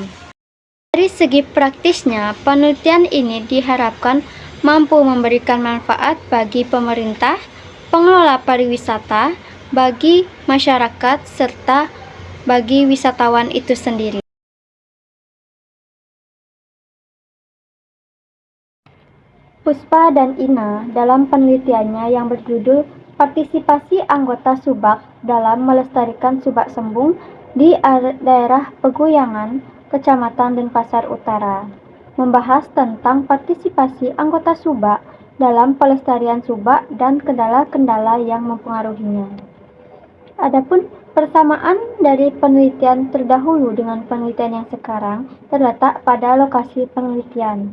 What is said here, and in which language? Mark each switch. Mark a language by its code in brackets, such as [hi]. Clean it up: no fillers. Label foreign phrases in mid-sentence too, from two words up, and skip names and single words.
[id] Dari segi praktisnya, penelitian ini diharapkan mampu memberikan manfaat bagi pemerintah, pengelola pariwisata, bagi masyarakat, serta bagi wisatawan itu sendiri. Puspa dan Ina dalam penelitiannya yang berjudul Partisipasi Anggota Subak dalam Melestarikan Subak Sembung di Daerah Peguyangan, Kecamatan Denpasar Utara, membahas tentang partisipasi anggota Subak dalam pelestarian subak dan kendala-kendala yang mempengaruhinya. Adapun persamaan dari penelitian terdahulu dengan penelitian yang sekarang terletak pada lokasi penelitian.